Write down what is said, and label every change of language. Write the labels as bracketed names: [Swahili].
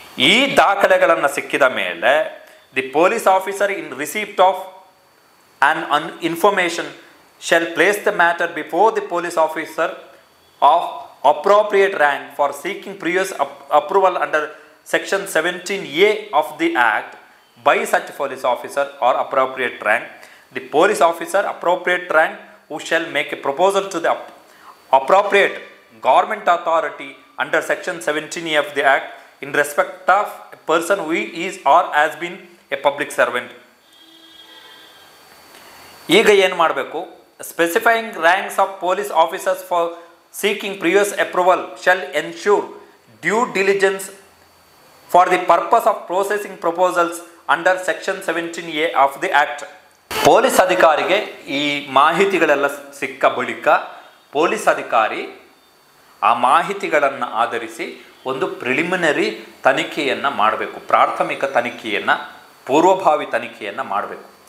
[Kannada] ಈ ದಾಖಲೆಗಳನ್ನು ಸಿಕ್ಕಿದ ಮೇಲೆ [English] The police officer in receipt of an information shall place the matter before the police officer of appropriate rank for seeking previous approval under Section 17A of the Act by such police officer or appropriate rank. The police officer appropriate rank who shall make a proposal to the appropriate government authority under Section 17A of the Act in respect of a person who is or has been a public servant. [Kannada] ಈಗ ಏನು ಮಾಡಬೇಕು? [English] Specifying ranks of police officers for seeking previous approval shall ensure due diligence for the purpose of processing proposals under Section 17A of the Act. [Kannada] Police ಅಧಿಕಾರಿಗೆ ಈ ಮಾಹಿತಿಗಳೆಲ್ಲ ಸಿಕ್ಕ ಬಳಿಕ police ಅಧಿಕಾರಿ ಆ ಮಾಹಿತಿಗಳನ್ನು ಆಧರಿಸಿ ಒಂದು ಪ್ರಿಲಿಮಿನರಿ ತನಿಖೆಯನ್ನು ಮಾಡಬೇಕು, ಪ್ರಾಥಮಿಕ ತನಿಖೆಯನ್ನು, ಪೂರ್ವಭಾವಿ ತನಿಖೆಯನ್ನು ಮಾಡಬೇಕು.